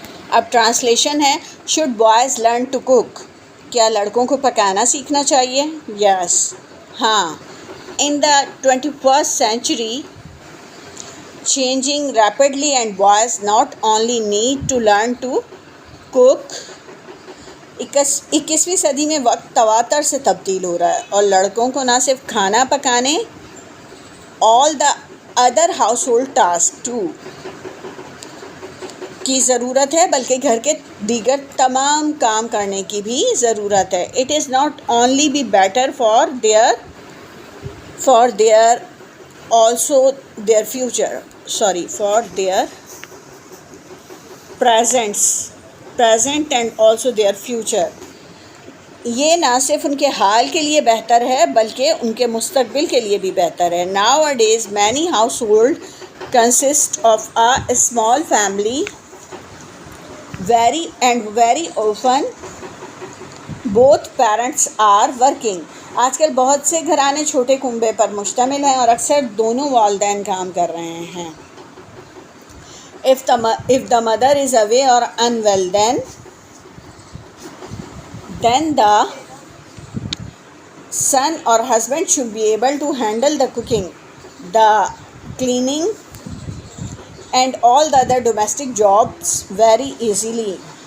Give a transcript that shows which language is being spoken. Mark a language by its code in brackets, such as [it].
[ur] اب ٹرانسلیشن ہے. [en] Should boys learn to cook? [ur] کیا لڑکوں کو پکانا سیکھنا چاہیے؟ یس، ہاں. [en] In the 21st century changing rapidly and boys not only need to learn to cook. [ur] 21ویں صدی میں وقت تواتر سے تبدیل ہو رہا ہے اور لڑکوں کو نہ صرف کھانا پکانے [en] all the other household tasks too [ur] کی ضرورت ہے بلکہ گھر کے دیگر تمام کام کرنے کی بھی ضرورت ہے. [en] It is not only be better for their also their future for their present and also their future. [ur] یہ نہ صرف ان کے حال کے لیے بہتر ہے بلکہ ان کے مستقبل کے لیے بھی بہتر ہے. [en] Nowadays many households consist of a small family very often both parents are working. [ur] آج کل بہت سے گھرانے چھوٹے کنبے پر مشتمل ہیں اور اکثر دونوں والدین کام کر رہے ہیں. [en] If the mother is away or unwell, then the son or husband should be able to handle the cooking, the cleaning and all the other domestic jobs very easily.